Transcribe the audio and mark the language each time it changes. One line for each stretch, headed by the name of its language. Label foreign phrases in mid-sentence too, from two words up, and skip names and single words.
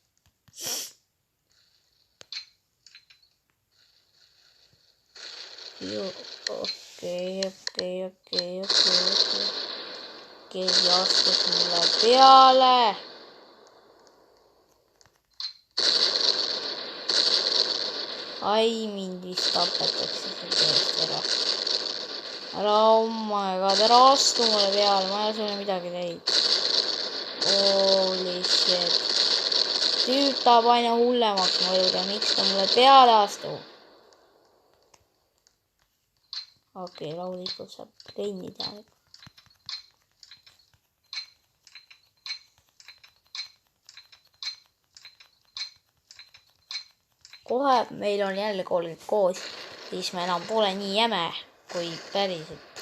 Estonian: okei. keegi astus mulle peale. ai, mind vist tapetakse selle eest ära.
English: oh my god,
Estonian: ära astu mulle peale, ma ei ole sulle midagi teinud.
English: Holy shit.
Estonian: tüüp tahab aina hullemaks mõjuda, miks ta mulle peale astub? okei, rahulikult saab trenni teha. kohe meil on jälle kolm koos, siis me enam pole nii jäme kui päriselt.